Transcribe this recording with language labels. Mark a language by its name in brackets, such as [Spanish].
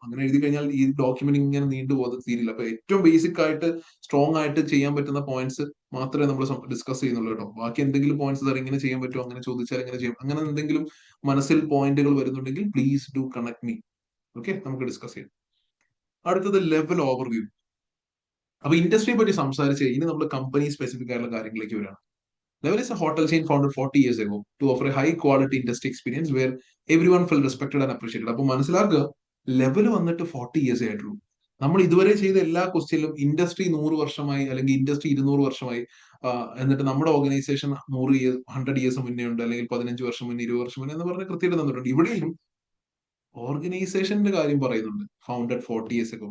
[Malayalam] അങ്ങനെ എഴുതി കഴിഞ്ഞാൽ ഈ ഡോക്യുമെന്റ് ഇങ്ങനെ നീണ്ടുപോകാതെ തീരില്ല. അപ്പൊ ഏറ്റവും ബേസിക് ആയിട്ട് സ്ട്രോങ് ആയിട്ട് ചെയ്യാൻ പറ്റുന്ന പോയിന്റ്സ് മാത്രമേ നമ്മൾ ഡിസ്കസ് ചെയ്യുന്നുള്ളൂ കേട്ടോ. ബാക്കി എന്തെങ്കിലും പോയിന്റ്സ് സാർ ഇങ്ങനെ ചെയ്യാൻ പറ്റുമോ, അങ്ങനെ ചോദിച്ചാൽ എങ്ങനെ ചെയ്യും, അങ്ങനെ എന്തെങ്കിലും മനസ്സിൽ പോയിന്റുകൾ വരുന്നുണ്ടെങ്കിൽ [English] Please do connect me. [Malayalam] Okay, നമുക്ക് ഡിസ്കസ് ചെയ്യാം. അടുത്തത് ലെവൽ ഓവർവ്യൂ. അപ്പൊ ഇൻഡസ്ട്രിയെ പറ്റി സംസാരിച്ച് ഇനി നമ്മൾ കമ്പനി സ്പെസിഫിക് ആയിട്ടുള്ള കാര്യങ്ങളിലേക്ക് വരാം. [English] Level is a hotel chain founded 40 years ago to offer a high quality industry experience where everyone felt respected and appreciated. [Malayalam] അപ്പൊ മനസ്സിലാക്കുക, ലെവൽ വന്നിട്ട് 40 ഇയേഴ്സ് ആയിട്ടുള്ളൂ. നമ്മൾ ഇതുവരെ ചെയ്ത എല്ലാ ക്വസ്റ്റ്യനിലും ഇൻഡസ്ട്രി 100 വർഷമായി അല്ലെങ്കിൽ ഇൻഡസ്ട്രി 200 വർഷമായി, എന്നിട്ട് നമ്മുടെ ഓർഗനൈസേഷൻ 100 ഇയേഴ്സ് മുന്നേ ഉണ്ട്, അല്ലെങ്കിൽ 15 വർഷം മുന്നേ, 20 വർഷം മുന്നേ എന്ന് പറഞ്ഞ് കൃത്യമായിട്ട് തന്നിട്ടുണ്ട്. ഇവിടെയും ഓർഗനൈസേഷന്റെ കാര്യം പറയുന്നുണ്ട്, ഫൗണ്ടഡ് 40 ഇയേഴ്സ് ഒക്കെ.